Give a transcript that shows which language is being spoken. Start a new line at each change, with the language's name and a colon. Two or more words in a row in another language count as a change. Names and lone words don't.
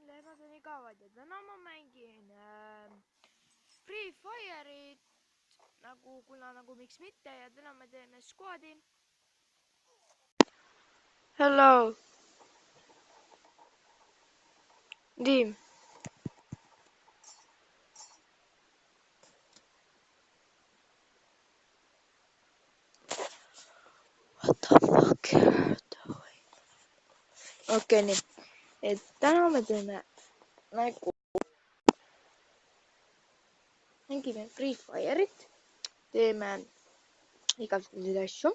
Estonian: olen Igavad ja täna ma mängin Free Fire'it nagu miks mitte ja täna me teeme squad'i.
English: Hello. Team. What the fuck you are doing?
Estonian: Okei, nii. Et täna me teeme mängime Free Fire'it. Teeme igasuguseid asju.